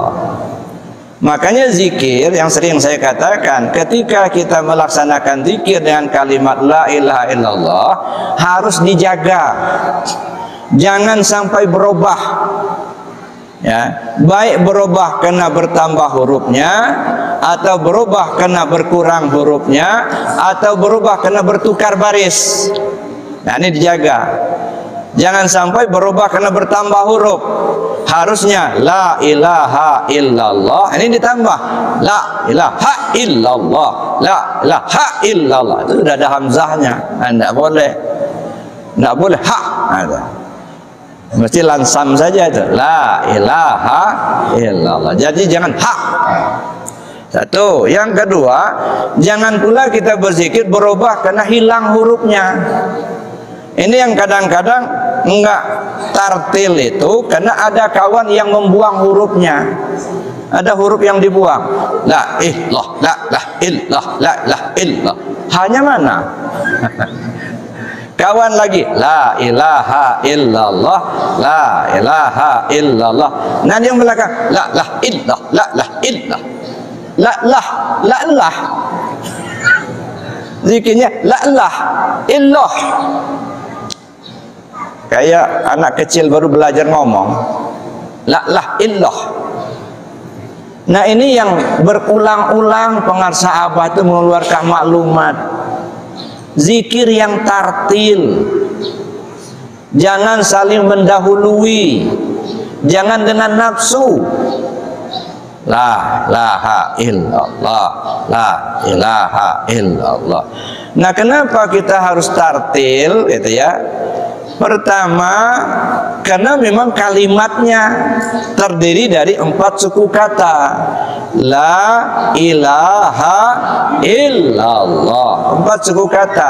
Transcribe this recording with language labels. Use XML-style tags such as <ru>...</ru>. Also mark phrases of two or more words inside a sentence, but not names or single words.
<id>Makanya zikir yang sering saya katakan, ketika kita melaksanakan zikir dengan kalimat</id> <ar>la ilaha illallah</ar> <id>harus dijaga, jangan sampai berubah, ya, baik berubah karena bertambah hurufnya, atau berubah karena berkurang hurufnya, atau berubah karena bertukar baris. Nah, ini dijaga. Jangan sampai berubah karena bertambah huruf.</id> <ar>Harusnya لا إله إلا الله,</ar> <id>ini ditambah</id> <ar>لا إله إلا الله، لا إله إلا الله.</ar> <id>Itu sudah ada hamzahnya. Tidak boleh, tidak boleh ha ada. Mesti lansam saja itu,</id> <ar>la ilaha illallah.</ar> <id>Jadi jangan ha. Satu. Yang kedua, jangan pula kita berzikir berubah karena hilang hurufnya. Ini yang kadang-kadang enggak tartil itu karena ada kawan yang membuang hurufnya. Ada huruf yang dibuang.</id> <ar>لا إله، لا إله، لا إله.</ar> <id>Hanya mana? Kawan lagi</id> <ar>لا إله إلا الله، لا إله إلا الله.</ar> <id>Nah, yang belakang</id> <ar>لا إله، لا إله. لا لاه. Zikirnya لا إله.</ar> <id>Kayak anak kecil baru belajar ngomong,</id> <ar>la ilah.</ar> <id>Nah, ini yang berulang-ulang pengarsa abah itu mengeluarkan maklumat. Zikir yang tartil, jangan saling mendahului, jangan dengan nafsu.</id> <ar>لا إله إلا الله، لا إله إلا الله.</ar> <id>Nah, kenapa kita harus tartil, gitu ya? Pertama, karena memang kalimatnya terdiri dari 4 suku kata.</id> <ar>لا إله إلا الله, 4</ar> <id>suku kata.</id>